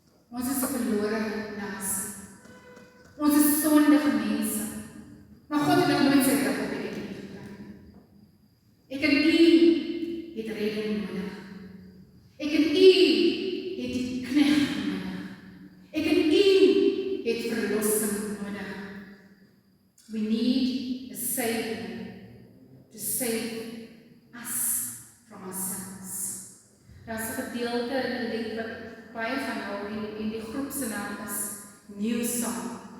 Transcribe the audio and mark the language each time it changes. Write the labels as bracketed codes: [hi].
[af] Ons is 'n verlore nasie. Ons is sondige mense. Maar God het nog nooit sy rug op die knie gekry. Ek en u het redding nodig. Ek en u het die knegt nodig. Ek en u het verlossing nodig. [en] We need a Savior to save us from ourselves. [af] Daar's 'n gedeelte in die lied wat baie van hou en die groep se naam is New Song.